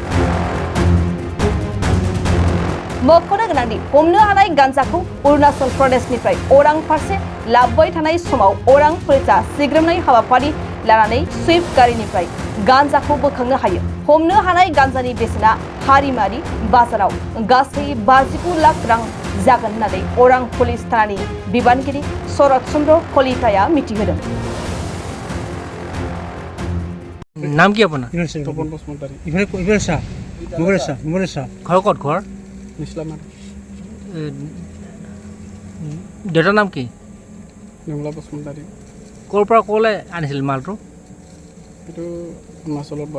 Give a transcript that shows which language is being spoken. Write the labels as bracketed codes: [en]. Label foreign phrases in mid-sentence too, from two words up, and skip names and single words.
[brx] मख'नो गोनांदि हमनो हानाय गान्जाखौ अरुणाचल प्रदेशनिफ्राय अरां फारसे लाबोबाय थानाय समाव अरां पुलिसा सिग्रोमनाय हाबाफारि लानानै स्विफ्ट गारिनिफ्राय गान्जाखौ बोखांनो हायो। हमनो हानाय गान्जानि बेसेना हारिमारि बाजाराव गासै 59 लाख रां जागोन होननानै अरां पुलिस थानानि बिबानगिरि शरद चन्द्र कलिताया मिथिहोदों। [as] नाम কি আপোনাৰ? তপন বসুমতাৰী। ঘৰ ক'ত ঘৰ? নিছলামাৰী। দেউতাৰ নাম কি? নিমলা বসুমতাৰী। ক'ৰ পৰা ক'লৈ আনিছিল মালটো? এইটো অৰুণাচলৰ পৰা।